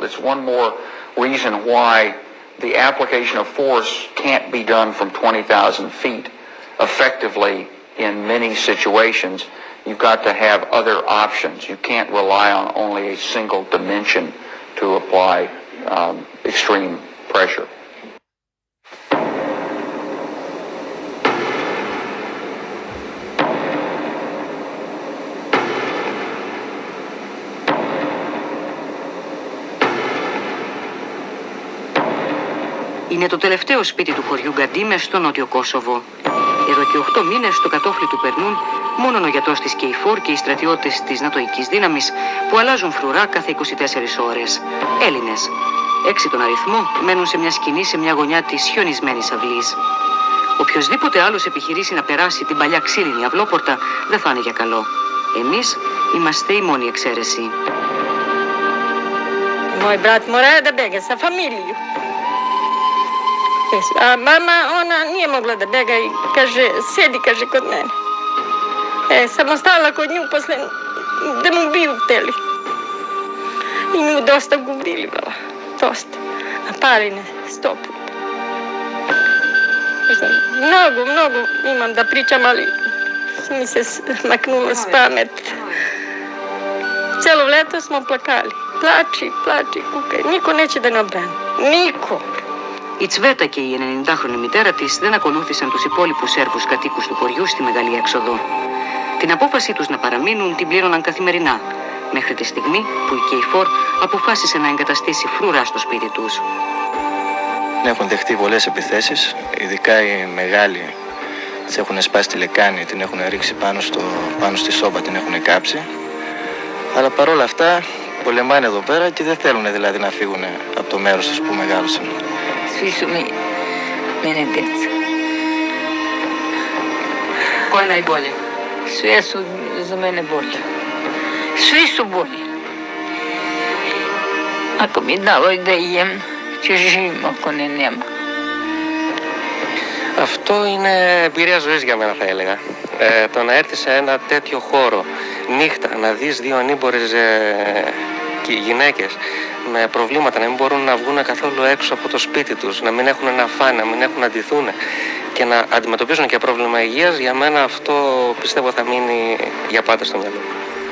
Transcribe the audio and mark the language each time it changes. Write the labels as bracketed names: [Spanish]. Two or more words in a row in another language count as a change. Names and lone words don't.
[English] It's one more reason why the application of force can't be done from 20,000 feet effectively in many situations. You've got to have other options. You can't rely on only a single dimension to apply extreme pressure. [Greek] Είναι το τελευταίο σπίτι του χωριού Γκαντίμε στο νότιο Κόσοβο. Εδώ και 8 μήνες στο κατόφλι του περνούν μόνο ο γιατρός της KFOR και οι στρατιώτες της νατοικής δύναμης που αλλάζουν φρουρά κάθε 24 ώρες. Έλληνες. 6 τον αριθμό μένουν σε μια σκηνή σε μια γωνιά της χιονισμένης αυλής. Οποιοσδήποτε άλλος επιχειρήσει να περάσει την παλιά ξύλινη αυλόπορτα δεν θα είναι για καλό. Εμείς είμαστε η μόνη εξαίρεση. [Serbian] Moj brat mora da bega sa familiju. A mama, ona nije mogla da bega i kaže, sedi, kaže, kod mene. Samo stala kod nju posle da mu biju hteli. I nju dosta gubrili bila, dosta. A Parine 100 puta. Mnogo imam da pričam, ali mi se maknulo s pamet. Celo leto smo plakali. Plači, kukaj. Niko neće da ne obrani. Niko. [Greek] Η Τσβέτα και η 90χρονη μητέρα της δεν ακολούθησαν τους υπόλοιπους Σέρβους κατοίκους του χωριού στη μεγάλη έξοδο. Την απόφασή τους να παραμείνουν την πλήρωναν καθημερινά, μέχρι τη στιγμή που η KFOR αποφάσισε να εγκαταστήσει φρουρά στο σπίτι τους. Έχουν δεχτεί πολλές επιθέσεις, ειδικά οι μεγάλοι τις έχουν σπάσει τη λεκάνη, την έχουν ρίξει πάνω στη σόμπα, την έχουν κάψει. Αλλά παρόλα αυτά πολεμάνε εδώ πέρα και δεν θέλουν δηλαδή να φύγουν από το μέρος τους που μεγάλωσαν. [Serbian] Svi su mi mene djeca. Ko je najbolje? Sve su za mene bolje. Svi su bolji. Ako mi dalo da jem, će živim, ako ne, nema. [Greek] Αυτό είναι εμπειρία ζωής για μένα, θα έλεγα. Το να έρθεις σε ένα τέτοιο χώρο νύχτα, να δεις δύο ανήμπορες γυναίκες με προβλήματα, να μην μπορούν να βγουν καθόλου έξω από το σπίτι τους, να μην έχουν να φάνε, να μην έχουν να ντυθούν και να αντιμετωπίζουν και πρόβλημα υγείας, για μένα αυτό πιστεύω θα μείνει για πάντα στο μυαλό μου.